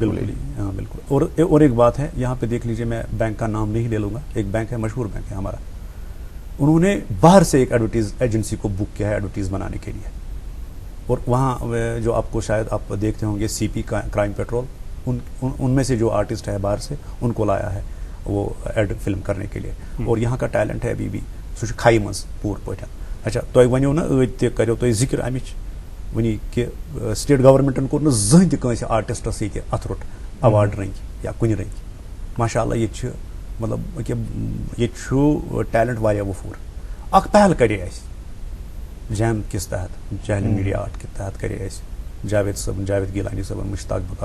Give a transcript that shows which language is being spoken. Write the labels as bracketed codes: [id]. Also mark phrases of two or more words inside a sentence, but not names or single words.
[ur] بالکل ہاں بالکل اور ایک بات ہے یہاں پہ دیکھ لیجیے میں بینک کا نام نہیں لے لوں گا ایک بینک ہے مشہور بینک ہے ہمارا انہوں نے باہر سے ایک [en] advertise agency [ur] کو بک کیا ہے ایڈورٹیز بنانے کے لیے اور وہاں جو آپ کو شاید آپ دیکھتے ہوں گے سی پی کرائم پیٹرول ان میں سے جو آرٹسٹ ہے باہر سے ان کو لایا ہے وہ [en] ad film [ur] کرنے کے لیے اور یہاں کا ٹیلنٹ ہے ابھی بھی [ks] سُہ چھُ کھاے منٛز پوٗرٕ پٲٹھۍ اچھا تۄہہِ وَنیو نہ ٲدۍ تہِ کَریو تۄہہِ ذِکر اَمِچ وٕنی کہِ سٹیٹ گورمنٹن کوٚر نہٕ زٕہٕنۍ تہِ کٲنٛسہِ آرٹِسٹس ییٚتہِ اَتھ روٚٹ اواڈ رٔنٛگۍ یا کُنہِ رٔنٛگۍ [ar] ماشاء اللہ [ks] ییٚتہِ چھِ مطلب کہِ ییٚتہِ چھُ ٹیلنٹ واریاہ وفوٗر اکھ پہل کرے اَسہِ جیم کِس تحت جہلم میڈیا آرٹ کہِ تحت کرے اَسہِ جاوید گیلانی صٲبن مشتاق بکال